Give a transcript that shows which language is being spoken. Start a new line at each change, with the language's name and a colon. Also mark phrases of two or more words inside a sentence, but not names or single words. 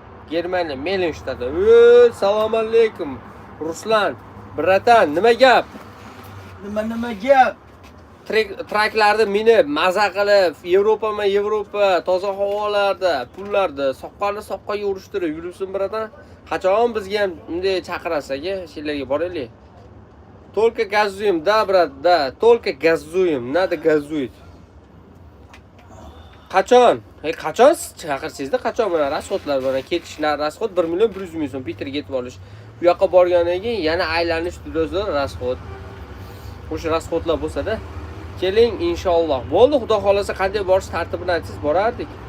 Uzbek: Assalomu alaykum. Ruslan, bratan, nima gap? Nima gap? Traklarni meni maza qilib, Yevropa, toza havolarda, pullarda, soqqani urishtirib yuribsin bratan. Qachon bizga ham bunday chaqirasiz-a, sherlarga boraylik.
Russian: Только газуем, да, брат, да, только газуем, надо газует.
Uzbek: Qachon chaqirsizda, qachon mana rasxodlar bor, ketishlar, rasxod 1 million 100 ming so'm Peterga yetib olish. Bu yoqqa borgandan keyin yana aylanish tudozlar rasxod. O'sha rasxodlar bo'lsa-da, keling inshaalloh. Bo'ldi, xudo xolasa qanday borish tartibini aytsangiz borardik.